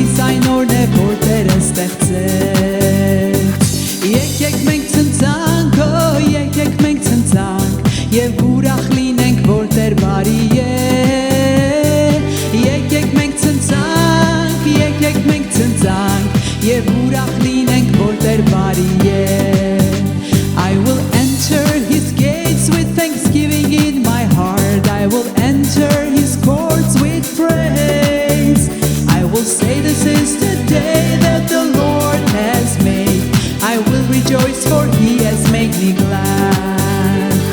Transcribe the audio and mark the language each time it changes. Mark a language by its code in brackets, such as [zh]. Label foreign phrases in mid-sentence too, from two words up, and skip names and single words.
[hy] այն օրն է, որ Տերը ստեղծեց։ Եկեք մենք ցնցանք, եկեք մենք ցնցանք, եւ ուրախ լինենք, որ Տեր բարի է։ Եկեք մենք ցնցանք, եկեք մենք ցնցանք, եւ ուրախ լինենք, որ Տեր բարի է։ [en] I will enter his gates with thanksgiving in my heart. I will enter his courts with praise. I will say this is the day that the Lord has made. I will rejoice for he has made me glad.